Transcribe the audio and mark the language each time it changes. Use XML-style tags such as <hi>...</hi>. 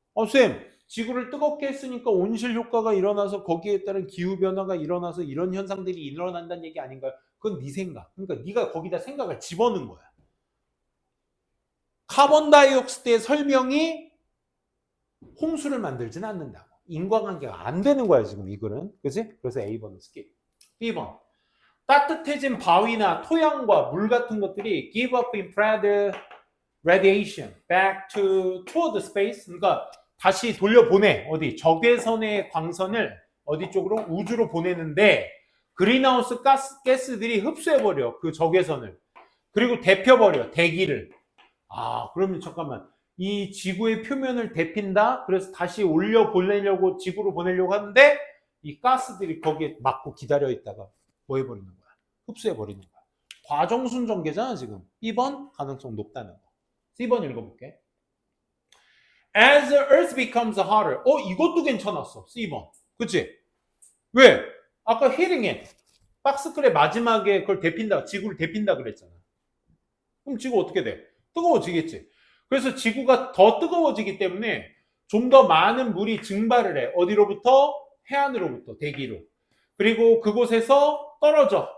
<ko>쌤 지구를 뜨겁게 했으니까 온실 효과가 일어나서 거기에 따른 기후 변화가 일어나서 이런 현상들이 일어난다는 얘기 아닌가요? 그건 네 생각. 그러니까 네가 거기다 생각을 집어넣은 거야. 카본 다이옥시드의 설명이 홍수를 만들지는 않는다고. 인과관계가 안 되는 거야 지금 이 글은. 그치? 그래서 A번은 스킵. B번. 따뜻해진 바위나 토양과 물 같은 것들이</ko> <en>give up infrared radiation back toward space.</en> <ko>그러니까 다시 돌려보내. 어디? 적외선의 광선을 어디 쪽으로? 우주로 보내는데 그린하우스 가스들이 흡수해버려. 그 적외선을. 그리고 데펴버려. 대기를. 그러면 잠깐만. 이 지구의 표면을 데핀다. 그래서 다시 올려 보내려고 지구로 보내려고 하는데 이 가스들이 거기에 막고 기다려 있다가 뭐 해버리는 거야? 흡수해버리는 거야. 과정순전개잖아 지금. B번 가능성 높다는 거. C번 읽어볼게.</ko> <en>As the earth becomes hotter.</en> <ko>이것도 괜찮았어. C번. 그치? 왜? 아까</ko> <en>hitting it.</en> <ko>박스클의 마지막에 그걸 데핀다. 지구를 데핀다 그랬잖아. 그럼 지구 어떻게 돼? 뜨거워지겠지. 그래서 지구가 더 뜨거워지기 때문에 좀 더 많은 물이 증발을 해. 어디로부터? 해안으로부터, 대기로. 그리고 그곳에서 떨어져.</ko>